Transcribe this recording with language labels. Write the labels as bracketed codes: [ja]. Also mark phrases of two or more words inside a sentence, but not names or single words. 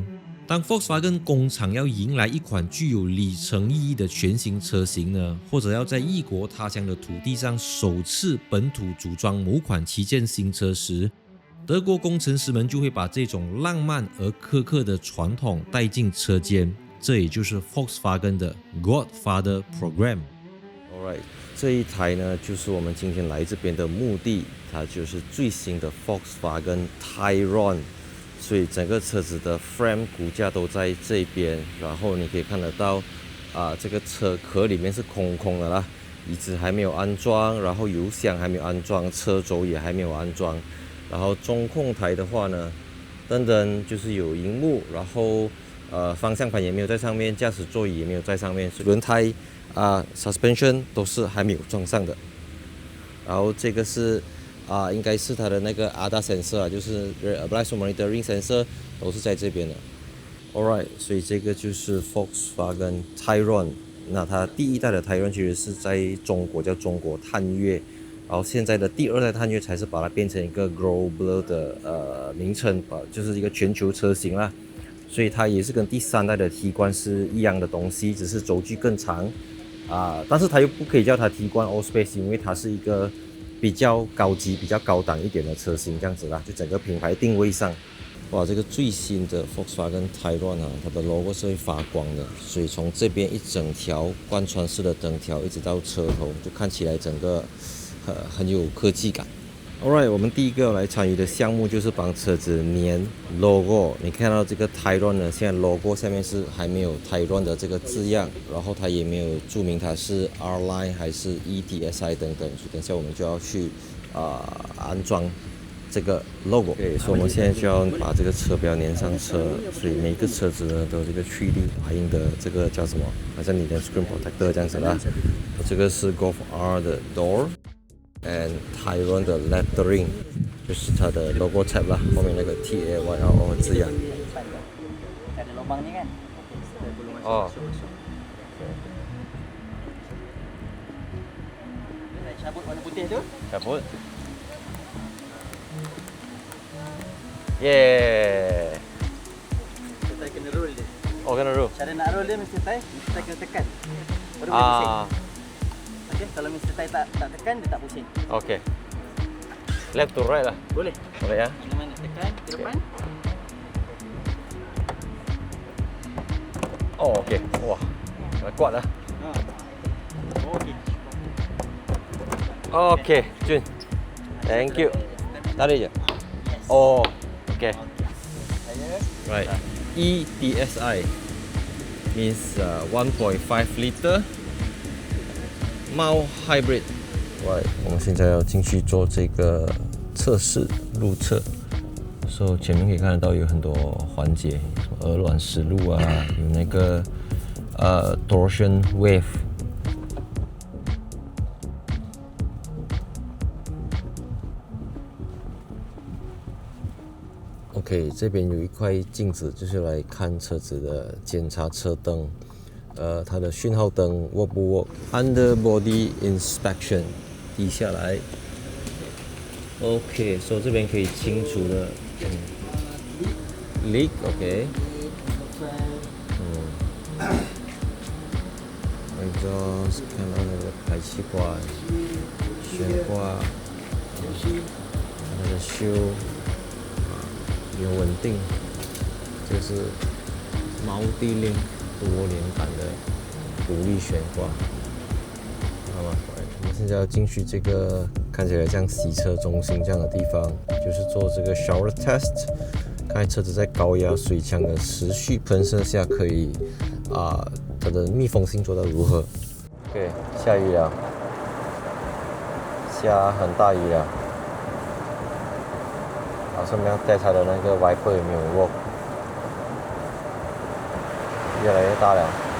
[zh] 當 Volkswagen 工廠要迎來一款具有里程意義的全新車型呢，或者要在異國他鄉的土地上首次本土組裝某款旗艦新車時，德國工程師們就會把這種浪漫而苛刻的傳統帶進車間，這也就是 Volkswagen 的 Godfather Program。Alright，這一台呢，就是我們今天來這邊的目的，它就是最新的 Volkswagen Tyrone。所以整個車子的 frame 骨架都在這邊，然後你可以看得到，這個車殼裡面是空空的啦，椅子還沒有安裝，然後油箱還沒有安裝，車軸也還沒有安裝，然後中控台的話呢，燈就是有熒幕，然後方向盤也沒有在上面，駕駛座椅也沒有在上面，輪胎 suspension 都是還沒有裝上的，然後這個是。應該是它的那個 [en] ADAS sensor [zh] 就是 [en] blind spot monitoring sensor [zh] 都是在這邊的。Alright， 所以這個就是 Volkswagen Tyrone。那它第一代的 Tyrone 其實是在中國叫中國探岳，然後現在的第二代探岳才是把它變成一個 global 的名稱，就是一個全球車型啦。所以它也是跟第三代的 Tiguan 是一樣的東西，只是軸距更長但是它又不可以叫它 Tiguan Allspace，因為它是一個比較高級、比較高檔一點的車型，這樣子啦，就整個品牌定位上，哇，這個最新的 Volkswagen Tyrone 它的 logo 是會發光的，所以從這邊一整條貫穿式的燈條，一直到車頭，就看起來整個很有科技感。Alright， 我們第一個要來參與的項目就是幫車子粘 logo。你看到這個 Tyrone 呢，現在 logo 下面是還沒有 Tyrone 的這個字樣，然後它也沒有注明它是 R Line 還是 ETSI 等等，所以等一下我們就要去安裝這個 logo。對，所以我們現在就要把這個車標粘上車，所以每個車子呢都有這個3D打印的這個叫什麼？好像你的 [en] screen protector [zh] 這樣子啦。這個是 Golf R 的 door。And Tyrone 的 lettering 就是它的 [en] logo tab [zh] 啦，後面那個 TAYRO 字樣。 [ms] Ada lubang ni kan? Oh. Cabut warna putih tu. Cabut. Yeah. Kita kena roll dia. Oh, kena roll. Cara nak roll dia mesti tay kena tekan. Baru boleh pusing. Okay, kalau Mr. Tai tak tekan, dia tak pusing. Okay. [en] Left to right [ms] lah. Boleh. Boleh ya. Mana-mana tekan ke depan. Oh, okay. Wah, kuat lah. Okay. Okay, Jun. [en] Thank you. [ms] Tarik je. Oh, okay. [en] Right. ETSI means 1.5 liter mild hybrid. Right. [zh] 我们现在要进去做这个测試路测。So 前面可以看得到有很多环节，什么鹅卵石路啊，有那个 torsion wave。OK， 这邊有一塊鏡子，就是來看車子的檢查車燈，它的訊號燈 work 不 work。 [en] Underbody inspection， [zh] 低下來。OK， 所以這邊可以清楚的 leak， OK。exhaust，看到那個排氣管、懸掛，它的修。有穩定，這是毛地鏈多連桿的獨立懸掛，好嗎？我們現在要進去這個看起來像洗車中心這樣的地方，就是做這個 [en] shower test， [zh] 看車子在高壓水槍的持續噴射下，可以它的密封性做到如何 ？OK， 下雨了，下很大雨了。順便帶它的那個 wiper 有沒有 work， 越來越大了。